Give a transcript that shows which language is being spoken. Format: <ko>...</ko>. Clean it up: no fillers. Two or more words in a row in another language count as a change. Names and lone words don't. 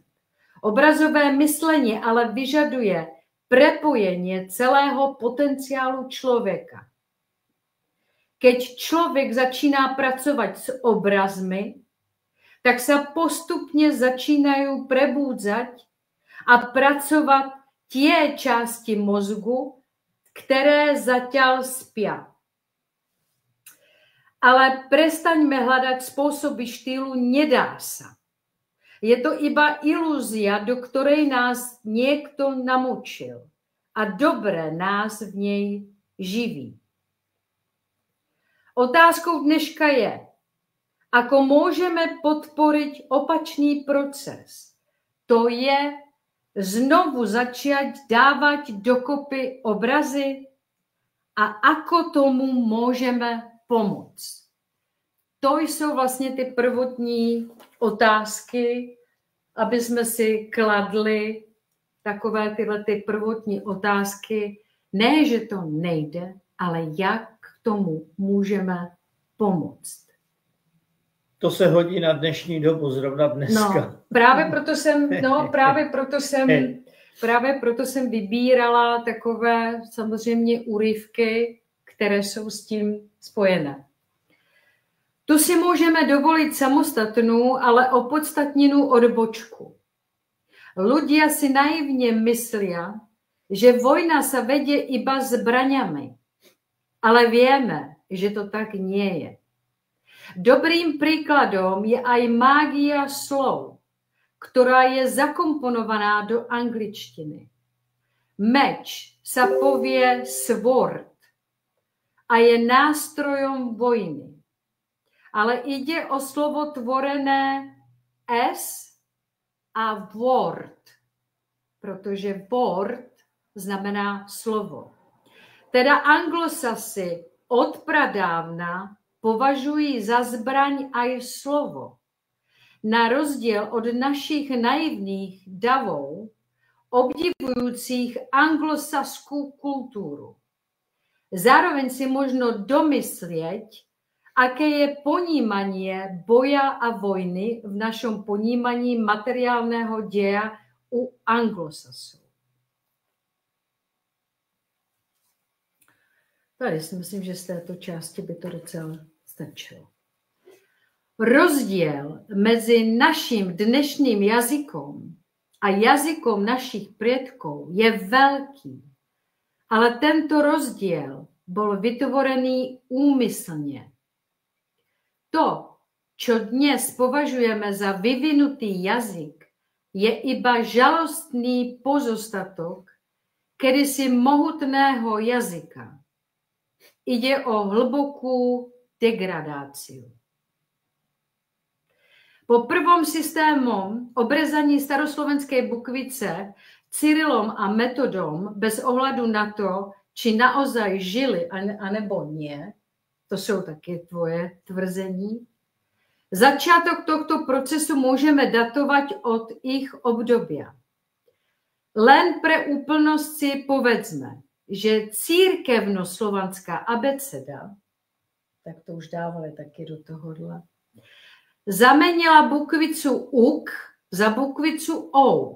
<cs>Obrazové myšlení ale vyžaduje prepojení celého potenciálu člověka. Keď člověk začíná pracovat s obrazmi, tak se postupně začínají prebúdzať a pracovat tie části mozgu, které zatiaľ spia.</cs> <sk>Ale prestaňme hľadať spôsoby štýlu, nedá sa. Je to iba ilúzia, do ktorej nás niekto namočil a dobre nás v nej živí. Otázkou dneška je, ako môžeme podporiť opačný proces. To je znovu začať dávať dokopy obrazy a ako tomu môžeme pomoct.</sk> <cs>To jsou vlastně ty prvotní otázky, aby jsme si kladli takové tyhle ty prvotní otázky. Ne, že to nejde, ale jak k tomu můžeme pomoct. To se hodí na dnešní dobu, zrovna dneska. No, právě proto jsem vybírala takové samozřejmě úryvky, které jsou s tím spojené. Tu si můžeme dovolit samostatnou, ale opodstatněnou odbočku.</cs> <sk>Ľudia si naivně myslí, že vojna se vedě iba zbraňami, ale víme, že to tak nie je. Dobrým príkladom je aj mágia slov, ktorá je zakomponovaná do angličtiny. Meč sa povie sword a je nástrojom vojny. Ale ide o slovo tvorené S a word, protože word znamená slovo. Teda anglosasi od pradávna považují za zbraň aj slovo. Na rozdíl od našich naivných davů, obdivujících anglosaskou kulturu. Zároveň si možno domyslet, aké je ponímanie boja a vojny v našom ponímaní materiálného děja u anglosasů.</sk> <cs>Tady si myslím, že z této části by to docela stačilo. Rozdíl mezi naším dnešním jazykom a jazykom našich předků je velký, ale tento rozdíl byl vytvorený úmyslně.</cs> <sk>To, čo dnes považujeme za vyvinutý jazyk, je iba žalostný pozostatok kedysi mohutného jazyka. Ide o hlbokou degradáciu. Po prvom systému obrezaní staroslovenské bukvice Cyrilom a Metodom bez ohledu na to, či naozaj žili, anebo nie,</sk> <cs>to jsou taky tvoje tvrzení, začátek tohto procesu můžeme datovat od ich obdobia.</cs> <sk>Len pre úplnosť si povedzme, že církevnoslovanská abeceda, tak to už dávali taky do tohohle, zamenila bukvicu uk za bukvicu ouk.</sk>